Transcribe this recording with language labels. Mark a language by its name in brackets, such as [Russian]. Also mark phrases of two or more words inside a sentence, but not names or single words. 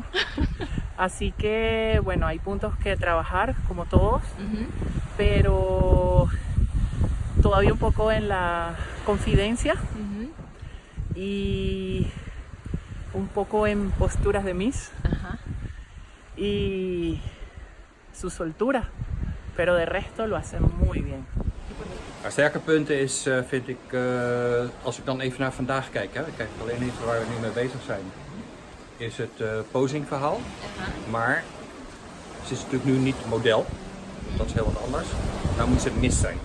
[Spanish] Así que, bueno, hay puntos que trabajar, como todos, pero todavía un poco en la confidencia y un poco en posturas de Miss y su soltura, pero de resto lo hace muy bien. [Dutch] Haar sterke punten is, vind ik, als ik dan even naar vandaag kijk, hè, ik kijk alleen even waar we nu mee bezig zijn, is het posingverhaal. Maar ze is natuurlijk nu niet model, dat is heel wat anders. Nou moet ze Miss zijn.